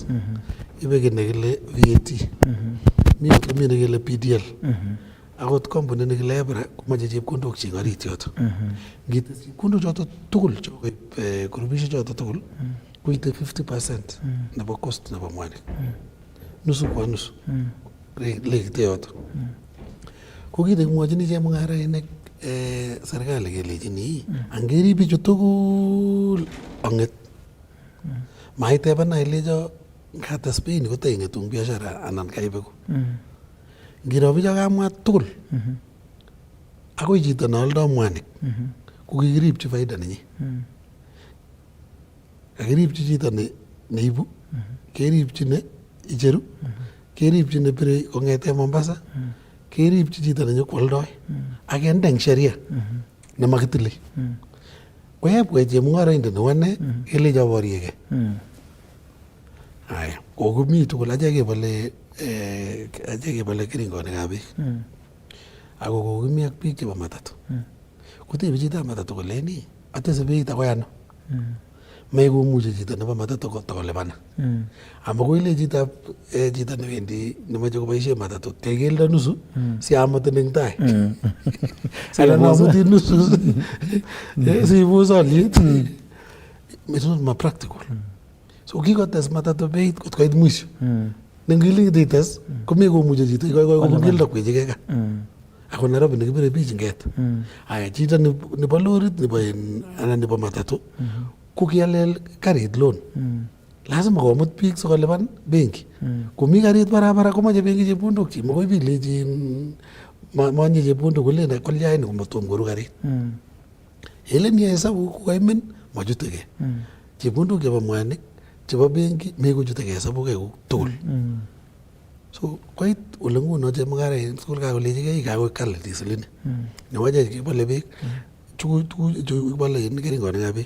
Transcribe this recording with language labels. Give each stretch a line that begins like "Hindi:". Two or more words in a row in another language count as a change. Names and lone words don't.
Kalenjin: Ibe kit nekile VAT. Mi nekile PDL. Akot company nekile EPRA komache chepkondok chi orit yoto. Ngites chepkondok choto tugul chokoib kurubishek choto tugul koite 50% nebo cost nebo mwanik.
Swahili: Nusu kwa nusu.
Kalenjin: Lekite yoto. Ko kit nekimwochini chemung'arainik serikali kelechini angerib bichu tugul ong'et maitebena ilecho ngates bei ni kotaing'etung biashara anan kaibeku. Ngiro bicho kamwa tugul akoi chito neoldoi mwanik ko kikiribchi faida nenyi. Kakiribchi chito neibu, keribchi ne icheru, keribchi nebire kong'ete Mombasa, keribchi chito nenyokwoldoi ak kende eng sheria nemakitile. Koyebwa chemung'araindet neu ane kelecho boriegei. Aya, kokomi tugul ache kebole keringonikab beek. Ako kokimi ak biik chebo matatu. Kotebe chitab matatu koleni atese beit akoi ano. Maikomuche chito nebo matatu kotokolipan. Amakoi ile chito newendi nemoche koboisie matatu tekeldo nusu si amutin eng tai. Anan amutin nusu sibus olyet.
English: It's not practical.
Kalenjin: So kikotes matatu beit kot koit mwisho. Nengile ites komekomuche chito kobun keldo kwechike ka. Ako Nairobi nekibire beach nget. Aya chito nebo lorit anan nebo matatu ko kialel karit loan. Lazima komut biik sikolipan benki. Komi karit barabara komache benki chepkondok chi. Makoi biik lechin manye chepkondok kolen kolyain komatom koru karit.
Swahili: Helen ya hesabu
Kalenjin: kokaimen machutegei. Chepkondok chebo mwanik chebo benki mekochutegei hesabukei tugul. So koit ole nguno chemung'arainik tugul kakolechigei kakoik kali dieselini. Newache kibole beek tuguchu kibole keringonikab beek.